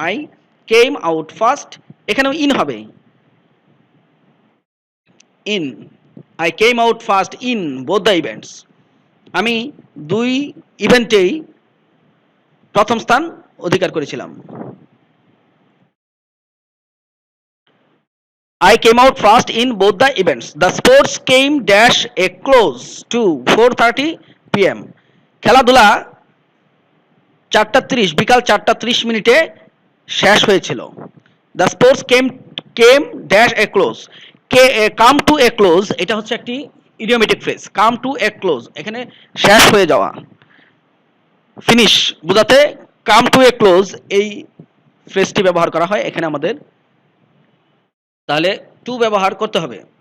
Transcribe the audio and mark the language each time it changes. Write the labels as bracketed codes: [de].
[en] I came out first, [bn] এখানেও in হবে, [en] in. I came out first in both the events. [bn] আমি দুই ইভেন্টেই প্রথম স্থান অধিকার করেছিলাম। [en] I came out first in both the events. The sports came dash a close to 4:30 p.m. [bn] খেলাধুলা 4:30 বিকাল 4:30 শেষ হয়েছিল। [en] The sports came dash a close. Come to a close, [bn] এটা হচ্ছে একটি idiomatic phrase. Come to a close, এখানে শেষ হয়ে যাওয়া, ফিনিশ বোঝাতে [en] come to a close [bn] এই ফ্রেজটি ব্যবহার করা হয়। এখানে আমাদের তাহলে টু ব্যবহার করতে হবে।